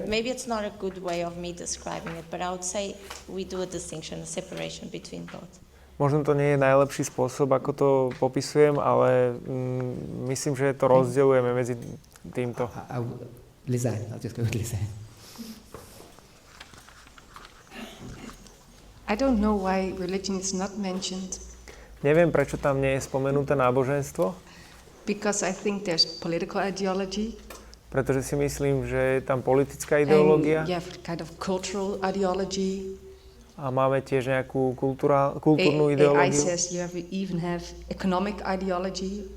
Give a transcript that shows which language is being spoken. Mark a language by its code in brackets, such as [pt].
[en] Maybe it's not a good way of me describing it, but I would say we do a distinction, a separation between both. [sk] Možno to nie je najlepší spôsob, ako to popisujem, ale myslím, že to rozdeľujeme medzi týmto. [en] Lisanne, I'll just go with Lisanne. I don't know why religion is not mentioned. [sk] Neviem, prečo tam nie je spomenuté náboženstvo. [en] Because I think there's political ideology. [sk] Pretože si myslím, že je tam politická ideológia. [en] And you have kind of cultural ideology. [sk] A máme tiež nejakú kultúrnu ideológiu. [en] AI says you even have economic ideology.